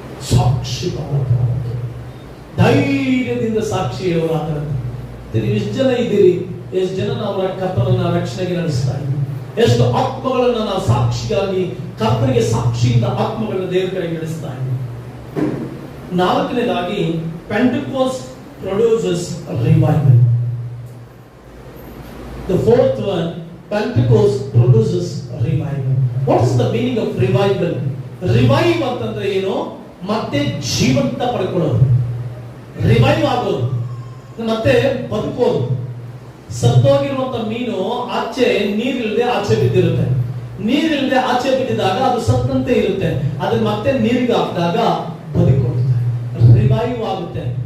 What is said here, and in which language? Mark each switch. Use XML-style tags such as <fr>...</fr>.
<kn>ಸಾಕ್ಷಿ ಧೈರ್ಯದಿಂದ ಸಾಕ್ಷಿ ಹೇಳುವರಾದ್ರೆ ಎಷ್ಟು ಜನ ಇದ್ದೀರಿ? ಎಷ್ಟು ಜನ ನಾವು ಕರ್ತನನ್ನ ರಕ್ಷಣೆಗೆ ನಡೆಸ್ತಾ ಇದ್ದೀವಿ? ಎಷ್ಟು ಆತ್ಮಗಳನ್ನ ನಾವು ಸಾಕ್ಷಿಯಾಗಿ ಕರ್ತನಿಗೆ ಸಾಕ್ಷಿಯಿಂದ ಆತ್ಮಗಳನ್ನ ದೇವರ ಕಡೆಗೆ ನಡೆಸ್ತಾ ಇದ್ದೀವಿ? ನಾಲ್ಕನೇದಾಗಿ,</kn> <en>Pentecost produces revival. The fourth one, Pentecost produces revival. What is the meaning of revival?</en> <kn>Revive ಅಂತಂದ್ರೆ ಏನು? ಮತ್ತೆ ಜೀವಂತ ಪಡ್ಕೊಳ್ಳೋದು, ರಿವೈವ್ ಆಗೋದು, ಮತ್ತೆ ಬದುಕೋದು. ಸತ್ತೋಗಿರುವಂತ ಮೀನು ಆಚೆ ನೀರಿಲ್ಲದೆ ಆಚೆ ಬಿದ್ದಿರುತ್ತೆ. ನೀರಿಲ್ಲದೆ ಆಚೆ ಬಿದ್ದಿದಾಗ ಅದು ಸತ್ತಂತೆ ಇರುತ್ತೆ. ಅದನ್ನ ಮತ್ತೆ ನೀರಿಗೆ ಹಾಕಿದಾಗ ಬದುಕೊಳ್ಳುತ್ತೆ, ರಿವೈವ್ ಆಗುತ್ತೆ.</kn>